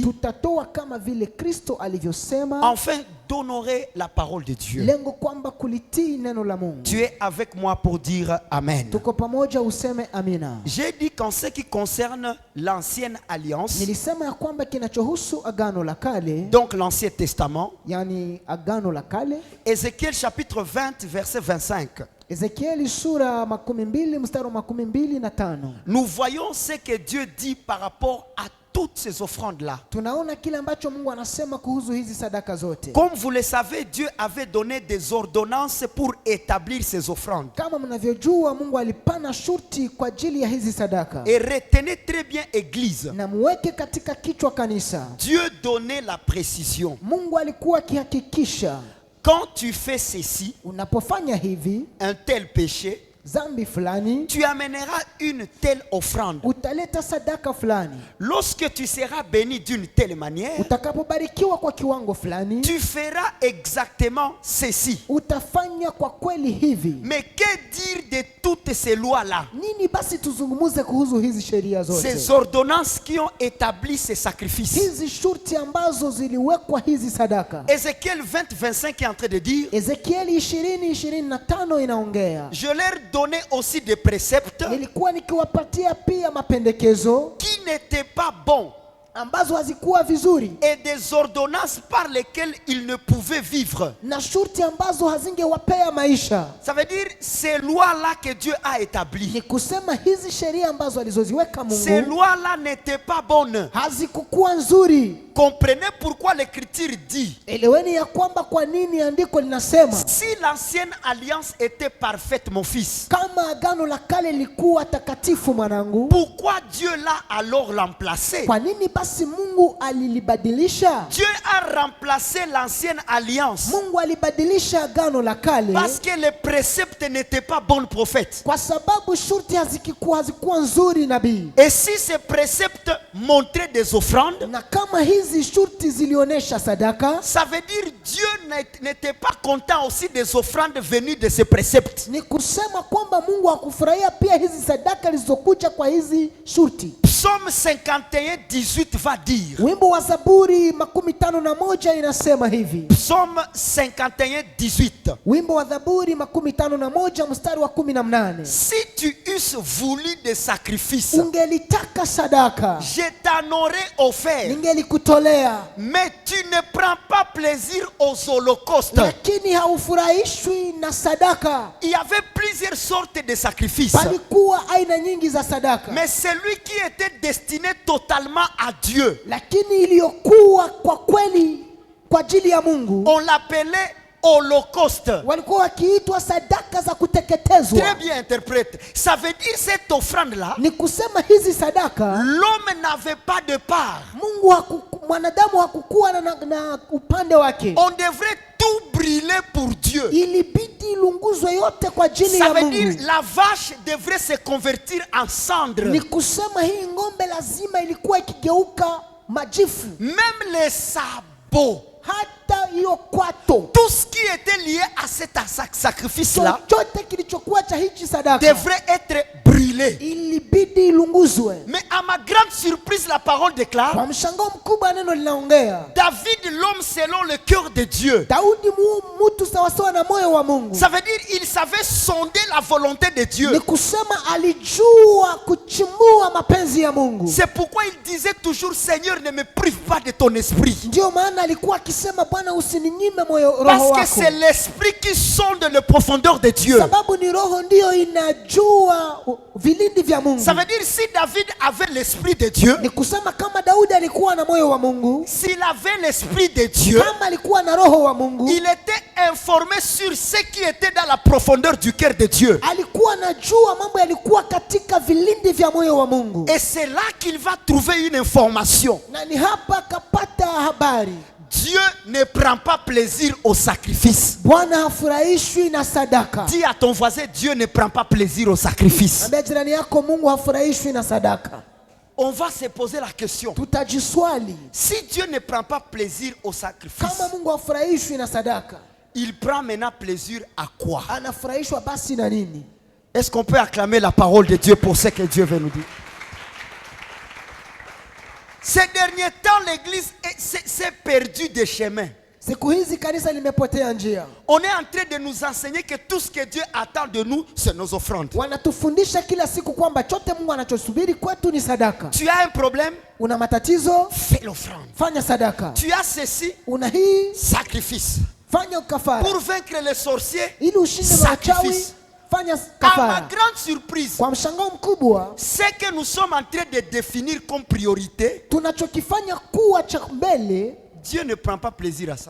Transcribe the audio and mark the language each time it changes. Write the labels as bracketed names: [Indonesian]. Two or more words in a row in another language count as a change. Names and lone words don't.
[Swahili] Tutatoa kama vile Kristo alivyosema. [French] Enfin d'honorer la parole de Dieu. [Swahili] Lengo kwamba kulitii neno la Mungu. [French] Tu es avec moi pour dire Amen. [Swahili] Tuko pamoja useme amina. [French] J'ai dit qu'en ce qui concerne l'ancienne alliance, [Swahili] nilisema ya kwamba kinachohusu agano la kale, [French] donc l'Ancien Testament, [Swahili] yani agano la kale, [French] Ézéchiel chapitre 20 verset 25. [Swahili] Ezekieli sura 12 mstari 25. [French] Nous voyons ce que Dieu dit par rapport à toutes ces offrandes-là. [Swahili] Tunaona kile ambacho Mungu anasema kuhusu hizi sadaka zote. [French] Comme vous le savez, Dieu avait donné des ordonnances pour établir ces offrandes. [Swahili] Kama mnavyojua Mungu alipana shurti kwa ajili ya hizi sadaka. [French] Et retenez très bien église. [Swahili] Na muweke katika kichwa kanisa. [French] Dieu donnait la précision. [Swahili] Mungu alikuwa akihakikisha. [French] Quand tu fais ceci, [Swahili] unapofanya hivi, [French] un tel péché, [Swahili] zambi fulani, [French] tu amèneras une telle offrande. [Swahili] Utaleta sadaka fulani. [French] Lorsque tu seras béni d'une telle manière, [Swahili] utakapobarikiwa kwa kiwango fulani, [French] tu feras exactement ceci. [Swahili] Utafanya kwa kweli hivi. [French] Mais que dire de toutes ces lois-là? [Swahili] Nini basi tuzungumuze kuhusu hizi sheria zote? [French] Ces ordonnances qui ont établi ces sacrifices. [Swahili] Hizi shurti ambazo ziliwekwa hizi sadaka. [French] Ézéchiel 20-25 est en train de dire. [Swahili] Ezekieli 20:25 inaongea. [French] Je leur donner aussi des préceptes [Swahili] nilikuwa nikiwapatia pia mapendekezo [French] qui n'étaient pas bons [Swahili] ambazo hazikuwa vizuri, [French] et des ordonnances par lesquelles ils ne pouvaient vivre. [Swahili] Na shurti ambazo hazingewapea maisha. [French] Ça veut dire ces lois-là que Dieu a établies. [Swahili] Ni kusema hizi sheria ambazo alizoziweka Mungu. [French] Ces lois-là n'étaient pas bonnes. [Swahili] Hazikuwa nzuri. [French] Comprenez pourquoi l'écriture dit. [Swahili] Eleweni ya kwamba kwa nini andiko linasema. [French] Si l'ancienne alliance était parfaite, mon fils. [Swahili] Kama agano la kale lilikuwa takatifu mwanangu. [French] Pourquoi Dieu l'a alors remplacé? [Swahili] Kwa nini basi Mungu alilibadilisha? [French] Dieu a remplacé l'ancienne alliance. [Swahili] Mungu alibadilisha agano la kale. [French] Parce que les préceptes n'étaient pas bons prophètes. [Swahili] Kwa sababu shurti hazikuwa nzuri nabii. [French] Et si ces préceptes montraient des offrandes, [Swahili] na kama hizi hizi shurti zilionyesha sadaka, [French] ça veut dire Dieu n'était pas content aussi des offrandes venues de ces préceptes. [Swahili] ni kusema kwamba Mungu hakufurahia pia hizi sadaka zilizokuja kwa hizi shurti. [French] Psaume 51:18 va dire. [Swahili] Wimbo wa Zaburi 51 inasema hivi. [French] Psaume 51:18. [Swahili] Wimbo wa Zaburi 51 mstari wa 18. [French] Si tu eusses voulu des sacrifices, [Swahili] Ungelitaka sadaka, [French] je t'en aurais offert. [Swahili] ningelikutolea, [French] Mais tu ne prends pas plaisir aux holocaustes. [Swahili] lakini haufurahishwi na sadaka. [French] Il y avait plusieurs sortes de sacrifices. [Swahili] Palikuwa aina nyingi za sadaka, [French] Mais celui qui était destiné totalement à Dieu, [Swahili] lakini iliyokuwa kwa kweli kwa ajili ya Mungu [French] on l'appelait holocauste. [Swahili] walikuwa wakiitwa sadaka za kuteketezwa. [French] Très bien interprète. Ça veut dire cette offrande-là, [Swahili] Ni kusema hizi sadaka [French] l'homme n'avait pas de part. [Swahili] Mungu mwanadamu hakukuwa na upande wake. [French] On devrait tout brûler pour Dieu. [Swahili] Ilibidi ilunguzwe yote kwa ajili [French] Ça [Swahili] ya [French] veut dire [Swahili] Mungu. [French] la vache devrait se convertir en cendre. [Swahili] Ni kusema hii ng'ombe lazima ilikuwa ikigeuka majifu, [French] Même les sabots, [Swahili] hata hiyo kwato, [French] tout ce qui était lié à cet sacrifice-là [Swahili] chochote kilichokuwa cha hichi sadaka [French] devrait être brûlé. [Swahili] ilibidi ilunguzwe. [French] Mais à ma grande surprise, la parole déclare, [Swahili] Kwa mshangao mkubwa neno linaongea, [French] David, l'homme selon le cœur de Dieu. [Swahili] Daudi mtu sawasawa na moyo wa Mungu. [French] Ça veut dire il savait sonder la volonté de [Swahili] Ni [French] Dieu. [Swahili] kusema alijua kuchimbua mapenzi ya Mungu. [French] C'est pourquoi il disait toujours, Seigneur, ne me prive pas de ton esprit. [Swahili] Ndio maana alikuwa akisema, Bwana usininyime roho [French] Parce que [Swahili] wako, [French] c'est l'esprit qui sonde les profondeurs de Dieu. [Swahili] sababu ni roho ndiyo inajua vilindi vya Mungu. [French] Ça veut dire si David avait l'esprit de Dieu, [Swahili] Ni kusema kama Daudi alikuwa na moyo wa Mungu, [French] s'il avait l'esprit de Dieu, [Swahili] kama alikuwa na roho wa Mungu, [French] il était informé sur ce qui était dans la profondeur du cœur de Dieu. [Swahili] alikuwa anajua mambo yalikuwa katika vilindi vya moyo wa Mungu. [French] Et c'est là qu'il va trouver une information. [Swahili] Na ni hapa akapata habari, [French] Dieu ne prend pas plaisir au sacrifice. [Swahili] Bwana hafurahishwi na sadaka. [French] Dis à ton voisin, Dieu ne prend pas plaisir au sacrifice. [Swahili] Ambia jirani yako, Mungu hafurahishwi na sadaka. [French] On va se poser la question. [Swahili] Tutajiswali, [French] Si Dieu ne prend pas plaisir au sacrifice, [Swahili] kama Mungu hafurahishwi na sadaka, [French] il prend maintenant plaisir à quoi? [Swahili] anafurahishwa basi na nini? [French] Est-ce qu'on peut acclamer la parole de Dieu pour ce que Dieu veut nous dire? Ces derniers temps, l'Église s'est perdue des chemins. [Swahili] Siku hizi kanisa limepotea njia. [French] On est en train de nous enseigner que tout ce que Dieu attend de nous, c'est nos offrandes. [Swahili] Wanatufundisha kila siku kwamba chote Mungu anachosubiri kwetu ni sadaka. [French] Tu as un problème? [Swahili] Una matatizo? [French] Fais l'offrande. [Swahili] Fanya sadaka. [French] Tu as ceci? [Swahili] Una hii? [French] Sacrifice. [Swahili] Fanya kafara. [French] Pour vaincre les sorciers, [Swahili] Ili ushinde wachawi, [French] sacrifice. [Swahili] fanya [French] À ma [Swahili] kafara. [French] grande surprise, [Swahili] Kwa mshangao mkubwa, [French] ce que nous sommes en train de définir comme priorité, [Swahili] tunachokifanya kuwa cha mbele, [French] Dieu ne prend pas plaisir à ça.